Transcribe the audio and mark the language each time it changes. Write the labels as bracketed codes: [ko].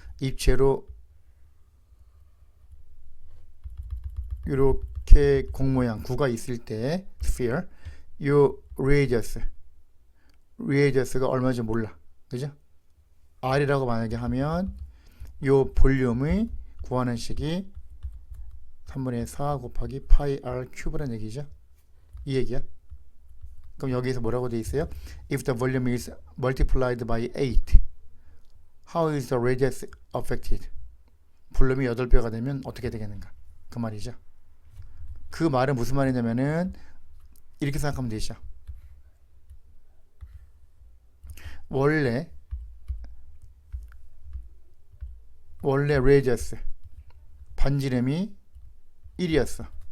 [ko] 입체로 이렇게 공 모양 구가 있을 때 sphere 요 radius가 얼마인지 몰라 그죠? r이라고 만약에 하면 요 볼륨의 구하는 식이 3분의 4 곱하기 파이 r 큐브라는 얘기죠. 이 얘기야. 그럼 여기서 뭐라고 돼 있어요? [en] If the volume is multiplied by 8, how is the radius affected? [ko] 볼륨이 8배가 되면 어떻게 되겠는가? 그 말이죠. 그 말은 무슨 말이냐면은 이렇게 생각하면 되죠. 원래 radius 반지름이 1이었어.